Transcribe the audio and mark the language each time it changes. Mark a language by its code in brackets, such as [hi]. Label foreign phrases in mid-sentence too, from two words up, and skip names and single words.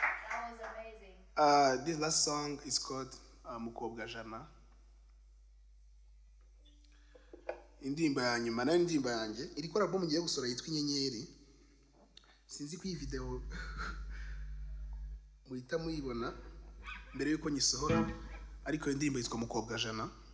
[en] That was amazing. Uh, this last song is called, uh, Mukobwa Jana. [rw] Indirimbo ya nyuma, nayo indirimbo yanjye. Iri kuri album ngiye gusohora yitwa Inyenyeri. Sinzi ko iyi video muhita muyibona mbere yuko nyisohora, ariko iyo ndirimbo yitwa Mukobwa Jana.